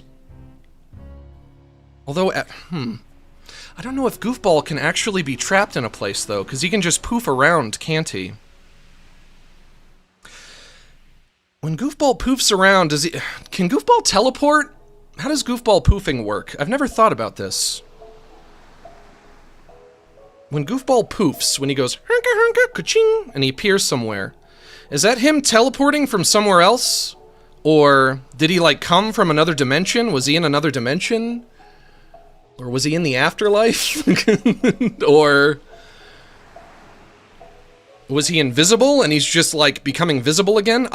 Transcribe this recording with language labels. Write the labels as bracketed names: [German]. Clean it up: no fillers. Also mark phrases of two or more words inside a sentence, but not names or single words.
[English] Although, I don't know if Goofball can actually be trapped in a place, though, because he can just poof around, can't he? When Goofball poofs around, can Goofball teleport? How does Goofball poofing work? I've never thought about this. When Goofball poofs, when he goes, hunka hunka, ka-ching, and he appears somewhere, is that him teleporting from somewhere else? Or did he, like, come from another dimension? Was he in another dimension? Or was he in the afterlife? Or was he invisible and he's just, like, becoming visible again?